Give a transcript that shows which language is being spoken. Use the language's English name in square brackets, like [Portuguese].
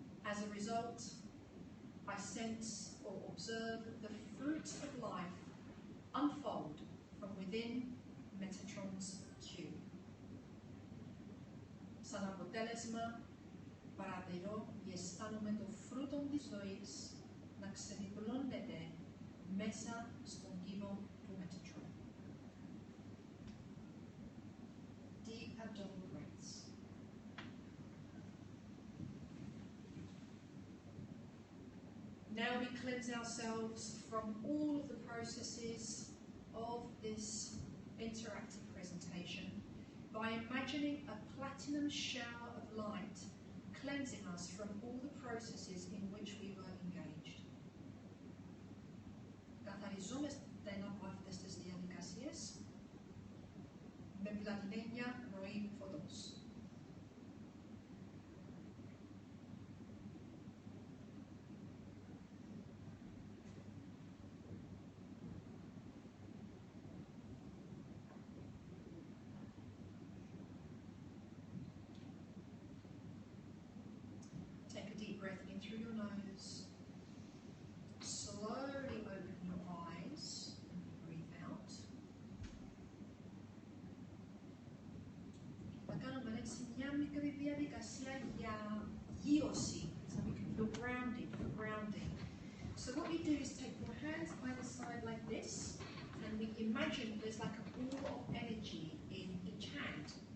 [English] As a result, I sense or observe the fruit of life unfold from within Metatron's cube. [Greek] Σαν αποτέλεσμα, παρατηρώ ή αισθάνομαι το φρούτο της ζωής να ξεδιπλώνεται μέσα στον κύβο του Metatron. [English] Deep abdominal breaths. Now we cleanse ourselves from all of the processes of this interactive presentation by imagining a platinum shower of light cleansing us from all the processes in which we were engaged. [Greek] Καθαριζόμαστε από αυτές τις διαδικασίες με πλατινένια ροή φωτός. [English] Take a deep breath in through your nose. Slowly open your eyes and breathe out. [Greek] Θα κάνουμε έτσι μια μικρή διαδικασία για γύρωση, [English] so we can feel grounded, grounding. So what we do is take your hands either side like this, and we imagine there's like a ball of energy in each hand.